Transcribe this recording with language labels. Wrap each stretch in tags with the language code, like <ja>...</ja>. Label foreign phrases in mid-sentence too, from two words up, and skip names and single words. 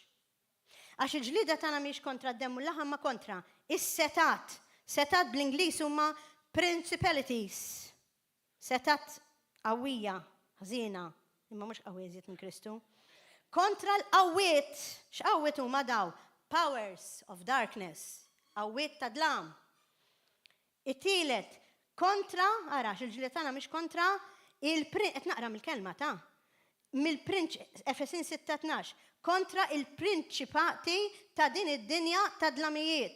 <mt>Għax il-ġlida tagħna mhix kontra d-demm u l-laħam ma kontra is-setat. Setat bl-Ingliż huma principalities. Setat qawwija, ħżiena, imma mhux qawwiet minn Kristu. Kontra l-qawwiet, x'qawwiet huma daw?</mt> <en>Powers of darkness.</en> <mt>Qawwiet ta' dlam. It-tielet kontra, arax il-ġlida tagħna mhix kontra qed naqra mill-kelma ta' Efesin 6:12. Kontra il-prinċipati ta' din id-dinja ta' dlamijiet.</mt>